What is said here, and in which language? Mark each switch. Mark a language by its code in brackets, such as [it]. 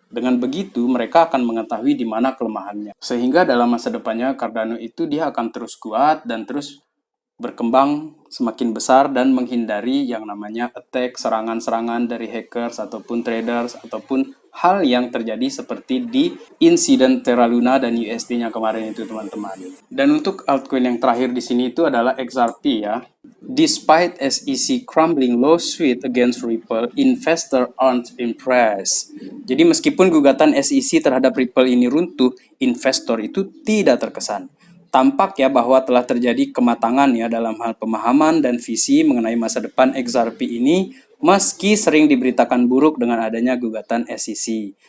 [id] Dengan begitu, mereka akan mengetahui di mana kelemahannya. Sehingga dalam masa depannya, Cardano itu dia akan terus kuat dan terus berkembang semakin besar dan menghindari yang namanya attack, serangan-serangan dari hackers ataupun traders ataupun hal yang terjadi seperti di insiden Terra Luna dan USD-nya kemarin itu teman-teman. Dan untuk altcoin yang terakhir di sini itu adalah XRP ya. [en] Despite SEC crumbling lawsuit against Ripple, investor aren't impressed. [id] Jadi meskipun gugatan SEC terhadap Ripple ini runtuh, investor itu tidak terkesan. Tampak ya bahwa telah terjadi kematangan ya dalam hal pemahaman dan visi mengenai masa depan XRP ini, meski sering diberitakan buruk dengan adanya gugatan SEC.